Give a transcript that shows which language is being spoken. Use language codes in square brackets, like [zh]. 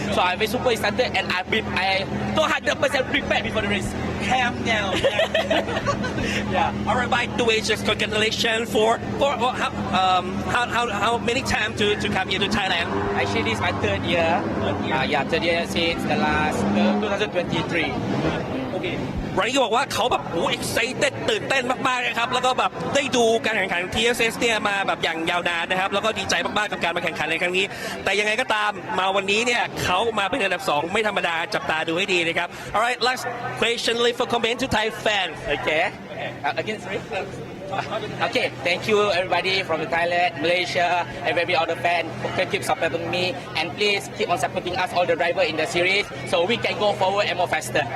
[en] So I'm very super excited, and I 200% prepared before the race. Calm down. Yeah. All right, by the way, just congratulations for how many times to come here to Thailand? Actually, this is my 3rd year. 3rd year since the last 2023. Okay. [th] วันนี้ก็บอกว่าเขาแบบexcited ตื่นเต้นมากๆนะครับแล้วก็แบบได้ดูการแข่งขัน TSS เนี่ยมาแบบอย่างยาวนานนะครับแล้วก็ดีใจมากๆกับการมาแข่งขันในครั้งนี้แต่ยังไงก็ตามมาวันนี้เนี่ยเขามาเป็นอันดับ 2ไม่ธรรมดาจับตาดูให้ดีนะครับ [en] Alright, last question leave for comment to Thai fan. Okay. Again, sorry. Okay, thank you everybody from Thailand, Malaysia, and every other fan who keep supporting me, and please keep on supporting us, all the drivers in the series, so we can go forward and more faster.